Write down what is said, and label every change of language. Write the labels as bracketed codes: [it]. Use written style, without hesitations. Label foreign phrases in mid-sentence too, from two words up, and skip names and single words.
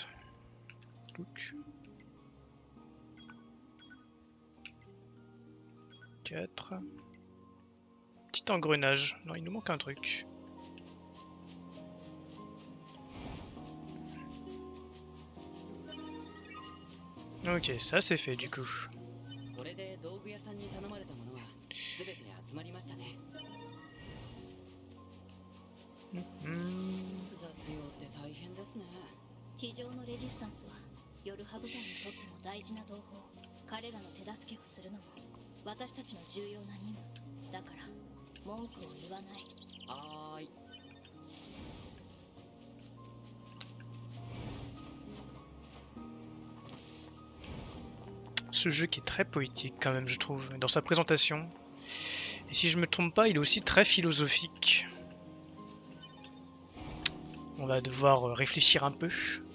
[fr] Donc. 4. Petit engrenage. Non, il nous manque un truc. Ok, ça c'est fait du coup. Hmm. [ja] 地上のレジスタンスはヨルハ部隊にとっても大事な同胞。彼らの手助けをするのも私たちの重要な任務だから文句を言わない。はーい。 [fr] Ce jeu qui est très poétique quand même je trouve, dans sa présentation. Et si je me trompe pas, il est aussi très philosophique. On va devoir réfléchir un peu.